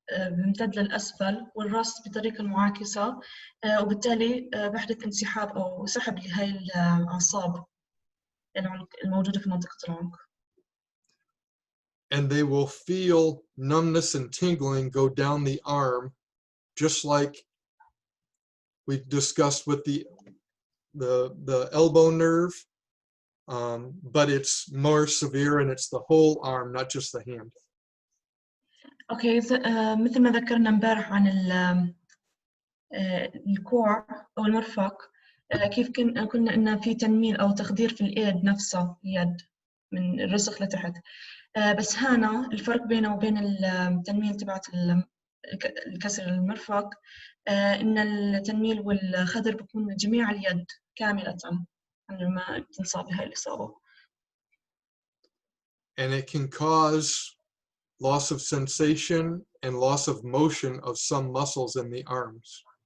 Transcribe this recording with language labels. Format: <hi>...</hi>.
<ar>بيمتد للأسفل والرأس بطريقة معاكسة، وبالتالي بحدث انسحاب أو سحب لهاي الأعصاب الموجودة في منطقة العنق.</ar> <en>And they will feel numbness and tingling go down the arm, just like we discussed with the elbow nerve, but it's more severe and it's the whole arm, not just the hand.</en> <ar>أوكي، مثل ما ذكرنا امبارح عن الكوع أو المرفق، كيف قلنا إن في تنميل أو تخدير في اليد نفسها، اليد من الرسغ لتحت. بس هنا الفرق بينه وبين التنميل تبعت الكسر المرفق، إن التنميل والخدر بيكون جميع اليد كاملة عندما تنصاب بهاي الإصابة.</ar> <en>And it can cause loss of sensation and loss of motion of some muscles in the arms.</en>